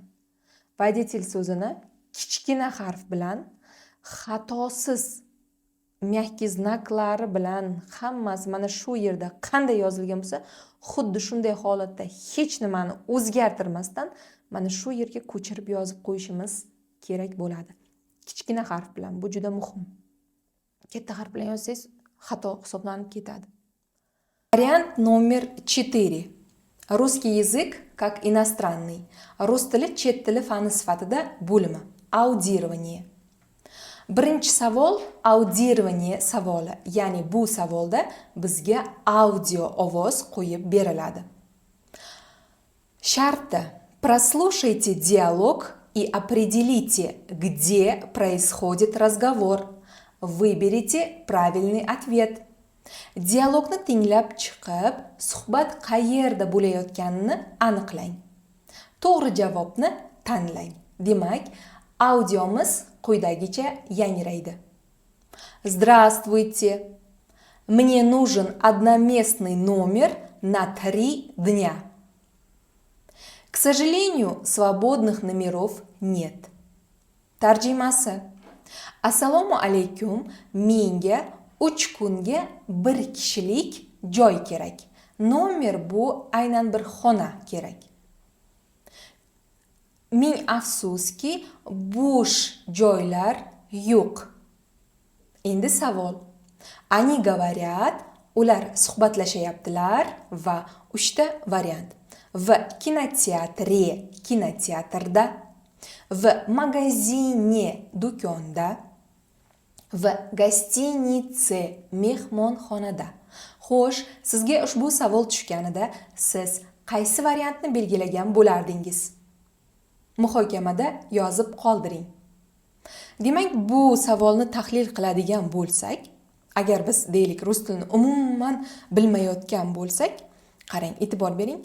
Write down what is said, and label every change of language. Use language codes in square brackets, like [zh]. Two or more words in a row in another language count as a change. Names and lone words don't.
[uz] Водитель so'zini kichkina harf bilan xatosiz mягкий znaklari bilan hammasi mana shu yerda qanday yozilgan bo'lsa, xuddi shunday holatda hech nimani o'zgartirmasdan mana shu yerga ko'chirib yozib qo'yishimiz kerak bo'ladi. Kichkina harf bilan, bu juda muhim. Katta harf bilan yozsangiz xato hisoblanib ketadi. [ru] Variant номер 4. Русский язык как иностранный. [uz] Rus tili chet tili fani sifatida bo'limi. Audирование. Birinchi savol audирование savoli, ya'ni bu savolda bizga audio ovoz qo'yib beriladi. Sharti: [ru] прослушайте диалог и определите, где происходит разговор. Выберите правильный ответ. [uz] Dialogni tinglab chiqib, suhbat qayerda bo'layotganini aniqlang. To'g'ri javobni tanlang. Demak, audiomiz quyidagicha yangraydi. [ru] Здравствуйте. Мне нужен одноместный номер на 3 дня. К сожалению, свободных номеров нет. [uz] Tarjimasi. Assalomu alaykum. Menga 3 kunga bir kishilik joy kerak. Nomer bu aynan bir xona kerak. Ming afsuski, bo'sh joylar yo'q. Endi savol. [ru] Они говорят, [uz] ular suhbatlashayaptilar va 3 ta variant. [ru] В кинотеатре, kinoteatrda, в магазине, do'konda, в гостинице, [uz] mehmonxonada. Xo'sh, sizga ushbu savol tushganida siz qaysi variantni belgilagan bo'lardingiz? Muhokamada yozib qoldiring. Demak, bu savolni tahlil qiladigan bo'lsak, agar biz deylik rus tilini umuman bilmayotgan bo'lsak, qarang, e'tibor bering.